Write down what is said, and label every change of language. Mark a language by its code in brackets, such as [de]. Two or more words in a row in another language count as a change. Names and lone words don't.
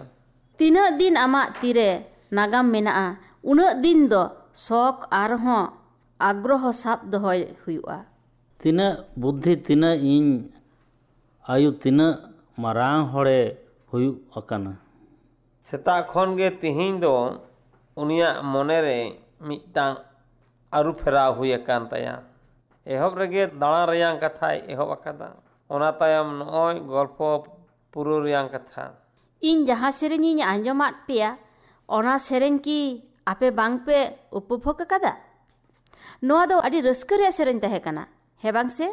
[sat] ᱛᱤᱱᱟᱹᱜ ᱫᱤᱱ ᱟᱢᱟᱜ ᱛᱤᱨᱮ ᱱᱟᱜᱟᱢ ᱢᱮᱱᱟᱜᱼᱟ, ᱩᱱᱟᱹᱜ ᱫᱤᱱ ᱫᱚ ᱥᱚᱠ ᱟᱨᱦᱚᱸ ᱟᱜᱽᱨᱚᱦᱚ ᱥᱟᱵ ᱫᱚᱦᱚᱭ ᱦᱩᱭᱩᱜᱼᱟ। ᱛᱤᱱᱟᱹᱜ ᱵᱩᱫᱽᱫᱷᱤ, ᱛᱤᱱᱟᱹᱜ ᱤᱧ ᱟᱭᱩ, ᱛᱤᱱᱟᱹᱜ ᱢᱟᱨᱟᱝ ᱦᱚᱲᱮ ᱦᱩᱭᱩᱜ ᱟᱠᱟᱱᱟ। ᱥᱮᱛᱟᱜ ᱠᱷᱚᱱ ᱜᱮ ᱛᱤᱦᱤᱧ ᱫᱚ ᱩᱱᱤᱭᱟᱜ ᱢᱚᱱᱮᱨᱮ ᱢᱤᱫᱴᱟᱝ ᱟᱹᱨᱩ ᱯᱷᱮᱨᱟᱣ huy akan taya। ᱮᱦᱚᱵ ᱨᱮᱜᱮ ᱫᱟᱬᱟ ᱨᱮᱭᱟᱝ ᱠᱟᱛᱷᱟᱭ ᱮᱦᱚᱵ ᱟᱠᱟᱫᱟ। ᱚᱱᱟ ᱛᱟᱭᱚᱢ ᱱᱚᱜᱼᱚᱭ ᱜᱚᱞᱯᱷᱚ ᱯᱩᱨᱟᱹᱣ ᱨᱮᱭᱟᱝ ᱠᱟᱛᱷᱟ। ᱤᱧ ᱡᱟᱦᱟᱸ ᱥᱮᱨᱮᱧᱤᱧ ᱟᱸᱡᱚᱢᱟᱫ ᱯᱮᱭᱟ, ᱚᱱᱟ ᱥᱮᱨᱮᱧ ᱠᱤ ᱟᱯᱮ ᱵᱟᱝᱯᱮ ᱩᱯᱚᱵᱷᱳᱜᱽ ᱟᱠᱟᱫᱟ? ᱱᱚᱣᱟ ᱫᱚ ᱟᱹᱰᱤ ᱨᱟᱹᱥᱠᱟᱹ ᱨᱮᱭᱟᱜ ᱥᱮᱨᱮᱧ ᱛᱟᱦᱮᱸ ᱠᱟᱱᱟ, ᱦᱮᱸ ᱵᱟᱝ ᱥᱮ?